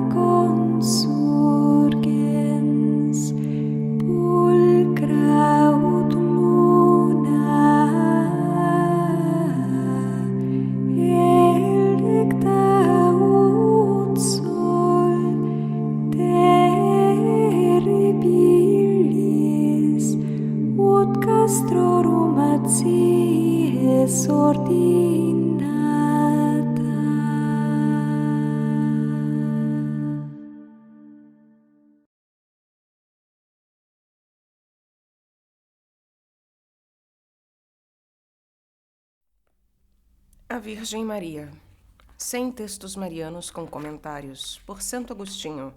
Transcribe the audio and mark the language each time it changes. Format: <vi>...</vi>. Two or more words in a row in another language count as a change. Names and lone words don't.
<la>consurgens, pulcra ut luna, electa ut sol, terribilis, ut castrorum acies ordinata.</la> <pt>A Virgem Maria. 100 textos marianos com comentários, por Santo Agostinho.</pt>